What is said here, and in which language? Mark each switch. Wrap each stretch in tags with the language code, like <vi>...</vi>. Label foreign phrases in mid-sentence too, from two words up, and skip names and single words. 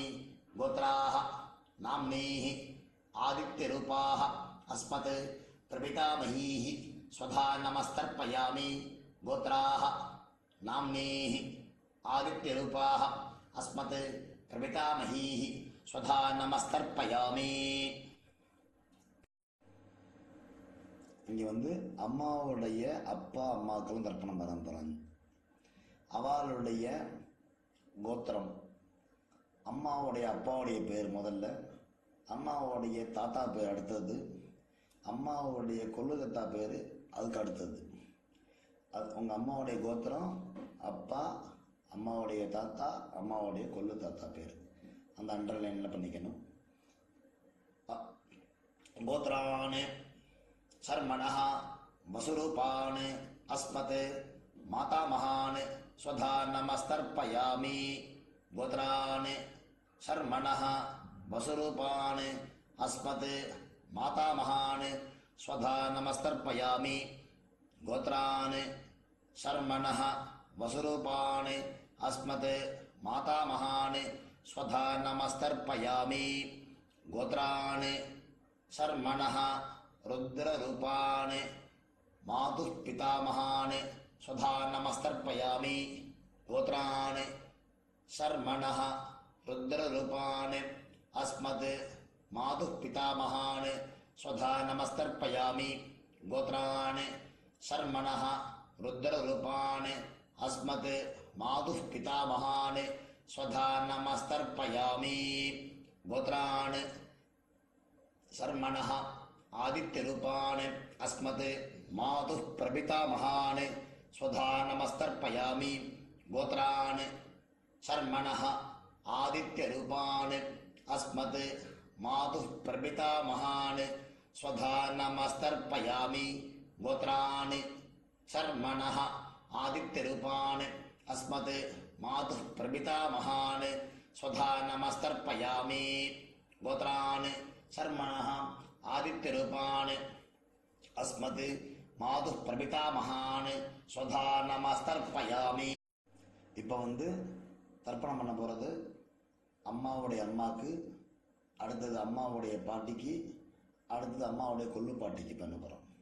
<sa>गोत्राः नाम्नीः आदित्यरूपाः अस्मत् प्रपितामहीः स्वधा नमस्तर्पयामि गोत्राः नाम्नीः आदित्यरूपाः अस्मत् प्रपितामहीः स्वधा नमस्तर्पयामि.</sa> <ta>இங்கே வந்து அம்மாவுடைய அப்பா அம்மாக்களும் தர்ப்பணம் பண்ண போகிறாங்க. அவளுடைய கோத்திரம், அம்மாவுடைய அப்பாவுடைய பேர் முதல்ல, அம்மாவுடைய தாத்தா பேர் அடுத்தது, அம்மாவுடைய கொள்ளுதத்தா பேர் அதுக்கு அடுத்தது. அது உங்கள் அம்மாவுடைய கோத்திரம், அப்பா, அம்மாவுடைய தாத்தா, அம்மாவுடைய கொள்ளு தாத்தா பேர் அந்த அண்டர்லைனில் பண்ணிக்கணும்.</ta> <sa>गोत्रान् शर्मणः वसुरूपान् अस्मत् मातामहान् स्वधा नमस्तर्पयामि. गोत्रान् शर्मणः वसुरूपान् अस्मत् मातामहान् स्वधा नमस्तर्पयामि. गोत्रान् शर्मणः वसुरूपान् अस्मत् मातामहान् स्वधा नमस्तर्पयामि. गोत्रान् शर्मणः रुद्ररूपान् मातुः पितामहान् स्वधा नमस्तर्पयामि. गोत्रान् शर्मणः रुद्ररूपान् अस्मत् मातुः पितामहान् स्वधा नमस्तर्पयामि. गोत्रान् शर्मणः रुद्ररूपान् अस्मत् मातुः पितामहान् स्वधा नमस्तर्पयामि. गोत्रान् शर्मणः आदित्यरूपान् अस्मत् मातुः प्रपितामहान् स्वधा नमस्तर्पयामि. गोत्रान् शर्मणः आदित्यरूपान् अस्मत् मातुः प्रपितामहान् स्वधा नमस्तर्पयामि. गोत्रान् शर्मणः आदित्यरूपान् अस्मत् मातुः प्रपितामहान् स्वधा नमस्तर्पयामि. गोत्रान् शर्मणः आदित्यरूपान् अस्मत् मातुः प्रपितामहान् स्वधा नमस्तर्पयामि.</sa> <ta>இப்போ வந்து தர்ப்பணம் பண்ண போகிறது அம்மாவுடைய அம்மாவுக்கு, அடுத்தது அம்மாவுடைய பாட்டிக்கு, அடுத்தது அம்மாவுடைய கொள்ளு பாட்டிக்கு பண்ண போகிறோம்.</ta>